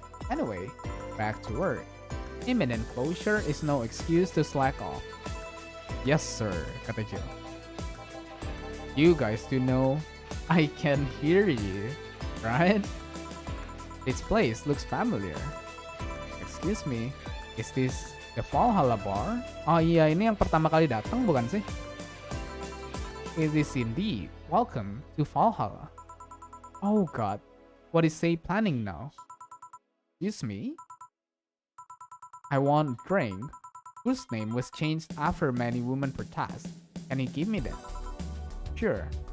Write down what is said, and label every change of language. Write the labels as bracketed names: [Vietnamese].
[English] Anyway, back to work. Imminent closure is no excuse to slack off. Yes sir, [Indonesian] kata Jill. [English] You guys do know I can hear you, right? This place looks familiar. Excuse me, is this the Valhalla bar? [Indonesian] Oh iya, ini yang pertama kali datang bukan sih? [English] It is indeed. Welcome to Valhalla. Oh god, what is they planning now? Excuse me? I want drink, whose name was changed after many women protest. Can you give me that? Sure.